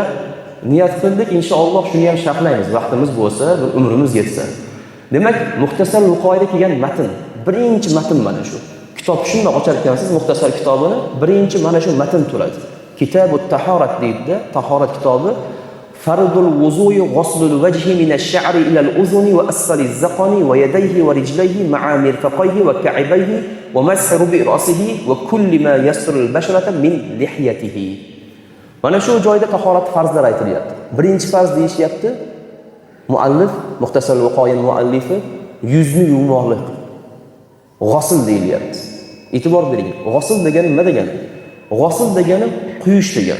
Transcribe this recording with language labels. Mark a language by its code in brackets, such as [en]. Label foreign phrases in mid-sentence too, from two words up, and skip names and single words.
[uz] Niyat qildik, inshaalloh shuni ham sharhlaymiz, vaqtimiz bo'lsa, umrimiz yetsa. Demak, Muxtasar Luqoyada kelgan matn, birinchi matn mana shu. Kitob shunday ochar ekansiz Muxtasar kitobini, birinchi mana shu matn turadi. [ar] كتاب الطهارة [uz] deydi, tahorat kitobi. [ar] فرض الوضوء غسل الوجه من الشعر إلى الأذن وأسفل الذقن ويديه ورجليه مع مرفقيه وكعبيه ومسح برأسه وكل ما يستر البشرة من لحيته. [uz] Mana shu joyda tahorat farzlar aytilyapti. Birinchi farz deyishyapti. Muallif, Muxtasar Luqoya muallifi yuzni yuvmoqlik. G'usl deyilyapti. E'tibor bering. G'usl degani nima degani? G'usl degani quyish degani.